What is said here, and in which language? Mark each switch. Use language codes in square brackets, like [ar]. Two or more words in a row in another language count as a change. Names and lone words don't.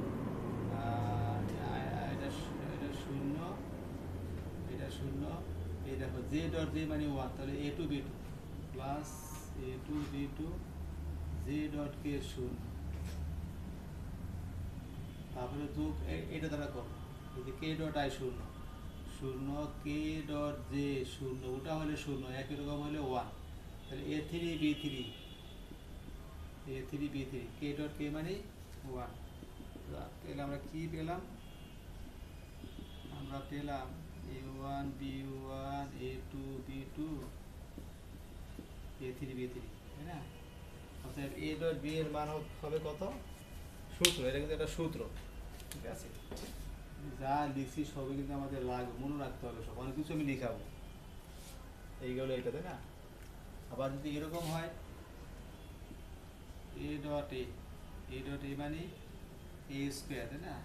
[bn] এটা 0, এটা 0, এই দেখো জে ডট জে মানে 1, তাহলে a2 b2 প্লাস a2 b2 জে ডট কে 0, তারপরে যোগ এটা দ্বারা করো, এই যে কে ডট আই 0 0, কে ডট জে 0, ওটা হলে 0, একই রকম হলে 1, তাহলে a3 b3 কে ডট কে মানে 1। তাহলে আমরা কি পেলাম? আমরা পেলাম a1 b1 a2 b2 a3 b3, তাই না? অর্থাৎ a ডট b এর মান হবে কত? সূত্র, এটা কিন্তু একটা সূত্র, ঠিক আছে? যা লিখছি সবই কিন্তু আমাদের লাগবে, মনে রাখতে হবে, সব অনেক কিছু আমি লিখাবো, এইগুলো এটা, তাই না? আবার যদি এরকম হয় এ ডট এ মানে এ স্কোয়ার, তাই না?